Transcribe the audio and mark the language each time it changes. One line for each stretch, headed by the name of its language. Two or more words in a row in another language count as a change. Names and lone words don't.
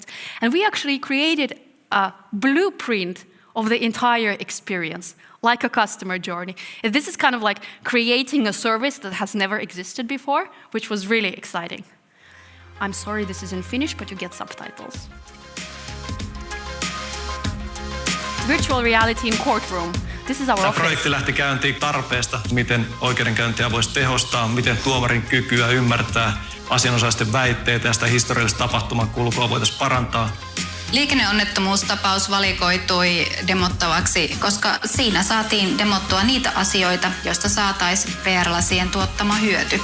English: And we actually created a blueprint of the entire experience, like a customer journey. And this is kind of like creating a service that has never existed before, which was really exciting. I'm sorry this is in Finnish, but you get subtitles. virtual reality in courtroom. This is our
Finnish: Tämä
English: office.
Finnish: projekti lähti käyntiin tarpeesta, miten oikeudenkäyntiä voisi tehostaa, miten tuomarin kykyä ymmärtää asianosaisten väitteitä ja sitä historiallista tapahtumakulkua voitaisiin parantaa. Liikenneonnettomuustapaus valikoitui demottavaksi, koska siinä saatiin demottua niitä asioita, joista saataisiin VR-lasien tuottama hyöty.